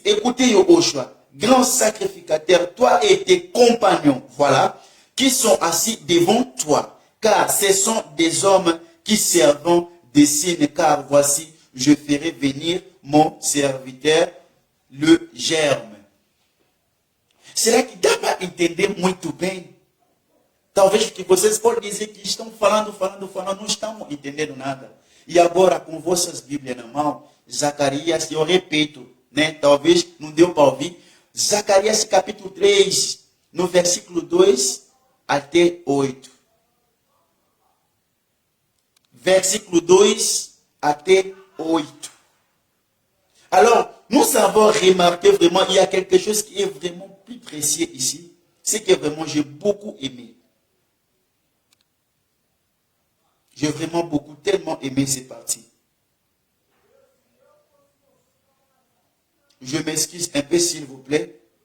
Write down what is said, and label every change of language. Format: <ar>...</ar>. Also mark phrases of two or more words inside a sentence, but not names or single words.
<fr>Écoutez Yoshua, grand sacrificateur, toi et tes compagnons, voilà, qui sont assis devant toi, car ce sont des hommes qui servent des signes, car voici, je ferai venir mon serviteur, le germe. C'est là que</fr> <pt>dá para entender muito bem. Talvez que vocês podem dizer que estão falando, não estão entendendo nada. E agora, com vossas Bíblias na mão, Zacarias, eu repito, né? Talvez não deu para ouvir. Zacarias capítulo 3, no versículo 2 até 8. Versículo 2 até 8.</pt> <fr>Alors, nous avons remarqué vraiment, il y a quelque chose qui est vraiment plus précieux ici. C'est que vraiment j'ai beaucoup aimé. J'ai vraiment beaucoup, tellement aimé ces parties. Je m'excuse un peu s'il vous plaît.</fr>